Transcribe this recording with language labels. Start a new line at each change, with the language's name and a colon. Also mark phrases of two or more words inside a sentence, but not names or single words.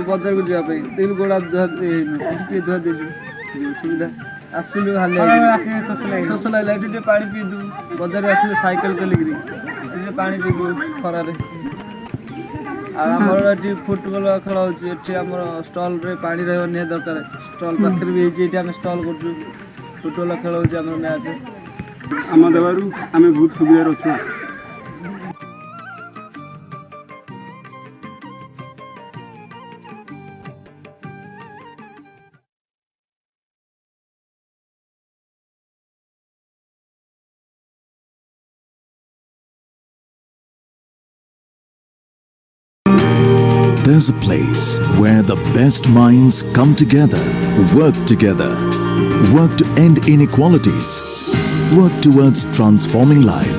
Odia: ବଜାରକୁ ଯିବା ପାଇଁ ତେଲ ଗୋଡ଼ା ଧୁଆ ହେଇନୁ ଟିକେ ଧୁଆ ଦେଇଛୁ ସୁବିଧା ଆସିଲୁ ଶୋଷ ଲାଗିଲା ଏଠି ଟିକେ ପାଣି ପିଇଦୁ ବଜାରରୁ ଆସିଲୁ ସାଇକେଲ ଚଲେଇକିରି ଟିକେ ପାଣି ପିଇଦୁ ଖରାରେ ଆଉ ଆମର ଏଠି ଫୁଟବଲ ଖେଳ ହେଉଛି ଏଠି ଆମର ଷ୍ଟଲ୍ରେ ପାଣି ରହିବା ନିହାତି ଦରକାର ଷ୍ଟଲ୍ ପାଖରେ ବି ହେଇଛି ଏଠି ଆମେ ଷ୍ଟଲ୍ କରୁଛୁ ଫୁଟବଲ ଖେଳ ହେଉଛି ଆମର ମ୍ୟାଚ୍ ଆମ ଦେବାରୁ ଆମେ ବହୁତ ସୁବିଧାରେ ଅଛୁ।
English: There's a place where the best minds come together, work to end inequalities, work towards transforming lives.